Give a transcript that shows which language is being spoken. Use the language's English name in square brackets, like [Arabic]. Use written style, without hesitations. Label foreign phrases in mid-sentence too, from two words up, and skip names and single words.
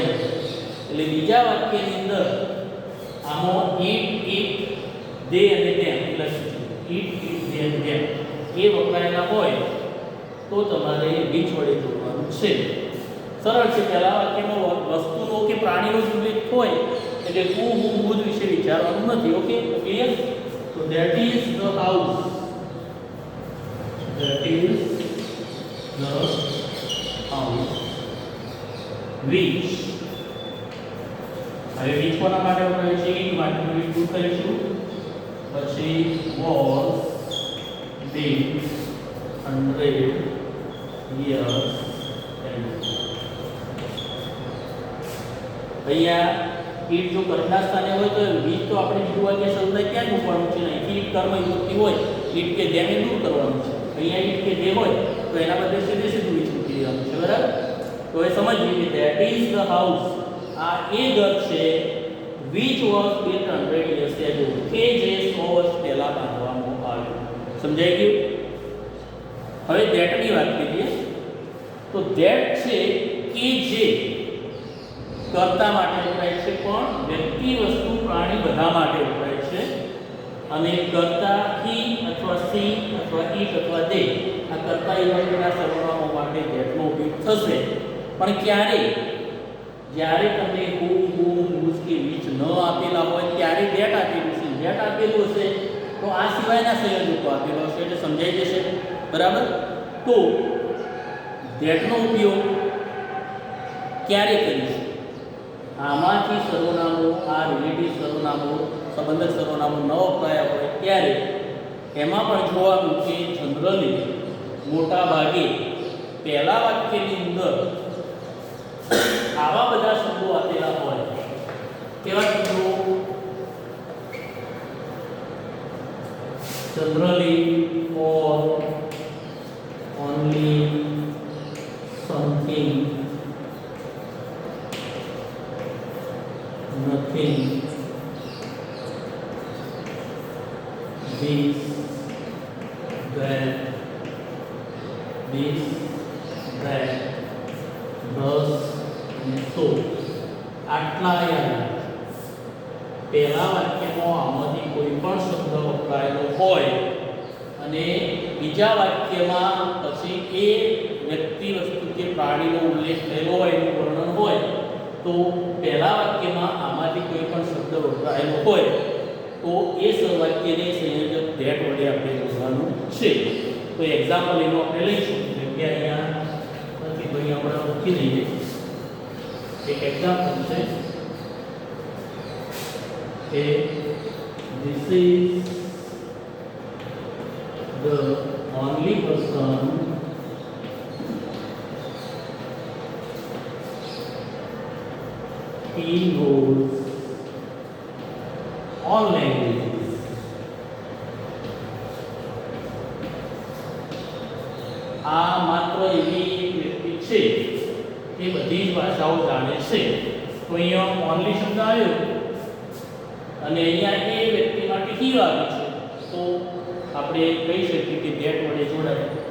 [Gujarati] એટલે બીજા વાક્યની અંદર આમાં ઈટ, દે અને તેમ લખ્યું છે. ઈટ, દે અને તેમ એ વપરાયેલા હોય તો તમારે which વડે જોડવાનું છે. સરળ છે. પહેલા વાક્યમાં વસ્તુનો કે પ્રાણીનો જ ઉલ્લેખ હોય એટલે [English] who, whom, whose [Gujarati] વિશે વિચારવાનું નથી. [English] okay, clear? તો that is the house, that is the house which. [Gujarati] હવે which કોના માટે વપરાય છે? ઈટ માટે. [English] which [Gujarati] દૂર કરીશું પછી [English] was built 100 years ago. [Gujarati] અહીંયા ઈટ જો કર્મના સ્થાને હોય તો which તો આપણે બીજું વાક્ય શરૂ થાય ક્યાં મૂકવાનું છે? નહીં, ઈટ કર્મ વિભક્તિ હોય, ઈટ કે જેને દૂર કરવાનું છે. અહીંયા ઈટ કે જે હોય તો એના બદલે સીધે સીધું which મૂકી દેવાનું છે. બરાબર? તો એ સમજીએ કે [English] that is the house, [Gujarati] આ એ ઘર છે [English] which was built 100 years ago, [Gujarati] કે જે 100 વર્ષ પહેલા બાંધવામાં આવ્યું. સમજાઈ ગયું? હવે that ની વાત કરીએ તો that છે કે જે કર્તા માટે વપરાય છે, પણ વ્યક્તિ, વસ્તુ, પ્રાણી બધા માટે વપરાય છે. અને કર્તા he અથવા she અથવા it અથવા they આ કર્તા વિભક્તિના સર્વનામો માટે that નો ઉપયોગ થશે. પણ ક્યારે? જ્યારે તમને [English] who, whom, whose [Gujarati] કે which ન આપેલા હોય ત્યારે that આપેલું છે. that આપેલું હશે તો આ સિવાયના સંયોજકો આપેલો હશે એટલે સમજાઈ જશે. બરાબર? તો that નો ઉપયોગ ક્યારે કરીશું? આમાંથી સર્વનામો, આ રિલેટિવ સર્વનામો, સંબંધક સર્વનામો ન વપરાયા હોય ત્યારે એમાં પણ જોવાનું કે જનરલી મોટા ભાગે પહેલા વાક્યની અંદર આવા બધા શબ્દો આપેલા હોય. કેવા શબ્દો? જનરલી, [English] or, only, something, nothing, this, that, thus, and so. [Gujarati] આટલા યાદ. પહેલા વાક્યમાં આમાંથી કોઈ પણ શબ્દ વપરાયેલો હોય અને બીજા વાક્યમાં પછી એ વ્યક્તિ, વસ્તુ કે પ્રાણીનો ઉલ્લેખ થયેલો હોય, એનું વર્ણન હોય તો પહેલા વાક્યમાં આમાંથી કોઈ પણ શબ્દ વપરાયેલો હોય તો એ વાક્યને સંયોજક that વડે આપણે જોડવાનું છે. તો એક્ઝામ્પલ એનો આપણે લઈશું. જેમ કે અહીંયા નથી ભાઈ આપણે મૂકી દઈએ. એક એક્ઝામ્પલ છે કે [English] this is the only person he knows all languages. [Gujarati] આ માત્ર એવી વ્યક્તિ છે કે બધી જ ભાષાઓ જાણે છે. તો અહીંયા ઓનલી શબ્દ આવ્યો અને અહીંયા એ વ્યક્તિ માટે હી આવ્યું છે, તો આપણે કહી શકીએ કે ધેટ વડે જોડાય.